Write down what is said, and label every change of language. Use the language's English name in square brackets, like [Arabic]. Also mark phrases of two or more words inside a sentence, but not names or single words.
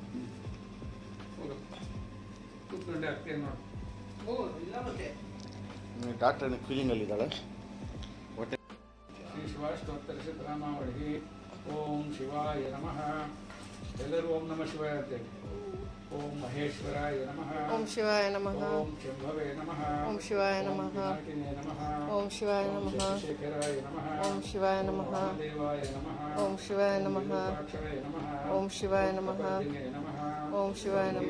[Kannada] ಡಾಕ್ಟರ್ ಫೀಲಿಂಗಲ್ಲಿದ್ದಾಳೆ. [Sanskrit] ಶ್ರೀ ಶಿವಾಷ್ಟೋತ್ತರಶತ ನಾಮಾವಳಿ. ಓಂ ಶಿವಾಯ ನಮಃ. ಎಲ್ಲರೂ ಓಂ ನಮಃ ಶಿವಾಯ ಅಂತೇಳಿ. ಓಂ ಮಹೇಶ್ವರಾಯ ನಮಃ. ಓಂ ಶಿವಾಯ ನಮಃ. ಓಂ ಶಂಭವೇ ನಮಃ. ಓಂ ಶಿವಾಯ ನಮಃ. ವಿನಾಯಕನೇ ನಮಃ. ಓಂ ಶಿವಾಯ ನಮಃ. ಶೇಖರಾಯ ನಮಃ. ಓಂ ಶಿವಾಯ ನಮಃ. ದೇವಾಯ ನಮಃ. ಓಂ ಶಿವಾಯ ನಮಃ. ಅಕ್ಷರಾಯ ನಮಃ. ಓಂ ಶಿವಾಯ ನಮಃ. ನಮಃ. ಓಂ ಶಿವಾಯ ನಮಃ.